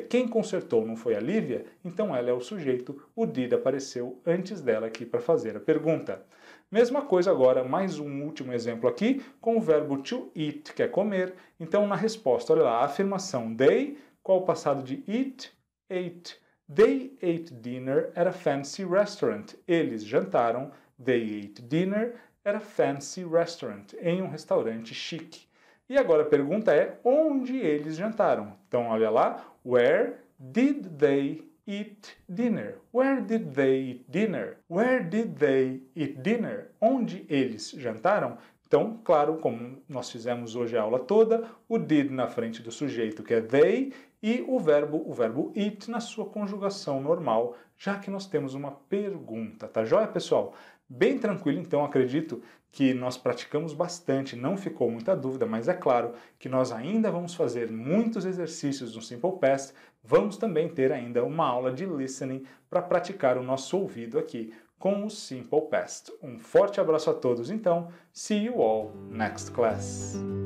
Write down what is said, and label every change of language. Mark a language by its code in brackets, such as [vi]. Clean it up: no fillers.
[pt] Quem consertou não foi a Lívia? Então ela é o sujeito. O did apareceu antes dela aqui para fazer a pergunta. Mesma coisa agora, mais um último exemplo aqui, com o verbo to eat, que é comer. Então, na resposta, olha lá, a afirmação they, qual o passado de eat? [en] Ate. They ate dinner at a fancy restaurant. [pt] Eles jantaram, [en] they ate dinner at a fancy restaurant, [pt] em um restaurante chique. E agora a pergunta é, onde eles jantaram? Então, olha lá, [en] where did they eat dinner? Where did they eat dinner? Where did they eat dinner? [pt] Onde eles jantaram? Então, claro, como nós fizemos hoje a aula toda, o did na frente do sujeito, que é they, e o verbo eat na sua conjugação normal, já que nós temos uma pergunta, tá joia, pessoal? Bem tranquilo, então, acredito que nós praticamos bastante, não ficou muita dúvida, mas é claro que nós ainda vamos fazer muitos exercícios no Simple Past, vamos também ter ainda uma aula de listening para praticar o nosso ouvido aqui com o Simple Past. Um forte abraço a todos, então, [en] see you all next class!